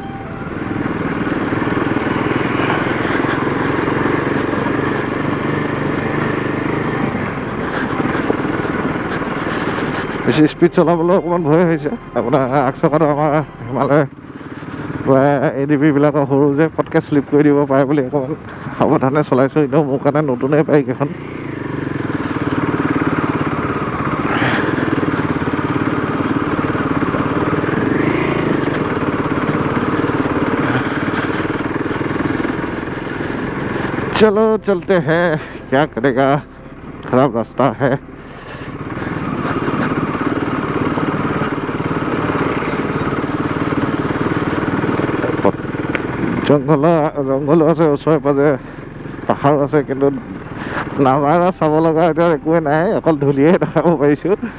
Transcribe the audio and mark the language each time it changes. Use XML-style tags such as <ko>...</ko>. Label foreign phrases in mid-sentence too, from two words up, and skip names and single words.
<as>বেছি স্পীড চলাবলৈ অকণমান ভয় হৈছে। আপোনাৰ আগচকাটো আমাৰ হিমালয় ADB বিলাকৰ সৰু যে পটকৈ শ্লিপ কৰি দিব পাৰে বুলি অকণমান সাৱধানে চলাইছোঁ। এনেও মোৰ কাৰণে নতুনেই বাইক এখন।</as> <hi>चलो चलते हैं, क्या करेगा, खराब रास्ता है।</hi> <as>জংঘল আছে, ওচৰে পাজৰে পাহাৰ আছে, কিন্তু নাজাৰা চাব লগা এতিয়া একোৱে নাই, অকল ধূলিয়ে দেখাব পাৰিছোঁ।</as>